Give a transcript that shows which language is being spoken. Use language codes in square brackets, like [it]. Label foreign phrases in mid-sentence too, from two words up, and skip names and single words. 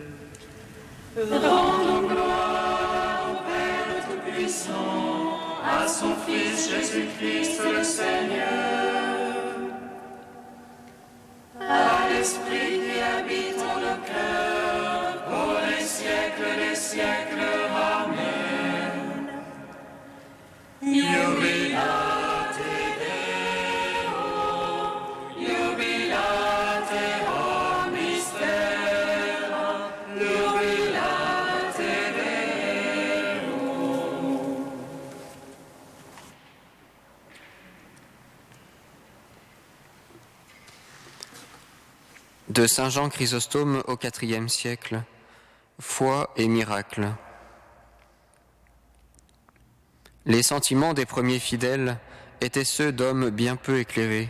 [fr] Rendons gloire au Père Tout-Puissant, à son Fils Jésus-Christ le Seigneur, à l'Esprit qui habite en nos cœurs, pour les siècles des siècles. Amen. [la] Jubilate Deo, jubilate o mystère, jubilate Deo. [fr] De Saint Jean Chrysostome au IVe siècle. Foi et miracle. Les sentiments des premiers fidèles étaient ceux d'hommes bien peu éclairés.